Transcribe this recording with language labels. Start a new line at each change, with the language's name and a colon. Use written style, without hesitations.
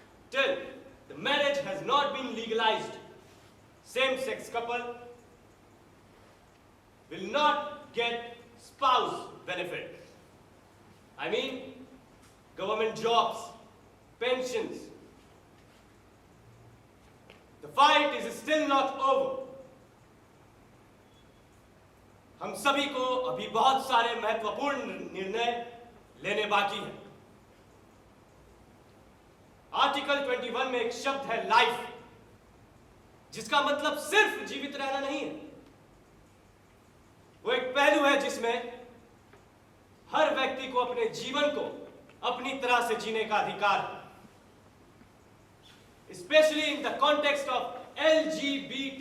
English: Till the marriage has not been legalized, same-sex couple will not get spouse benefit. I mean, government jobs, pensions. The fight is still not over.
Hindi: हम सभी को अभी बहुत सारे महत्वपूर्ण निर्णय लेने बाकी हैं. आर्टिकल 21 में एक शब्द है लाइफ, जिसका मतलब सिर्फ जीवित रहना नहीं है. वो एक पहलू है जिसमें हर व्यक्ति को अपने जीवन को अपनी तरह से जीने का अधिकार है.
English: Especially in the context of LGBTQIA.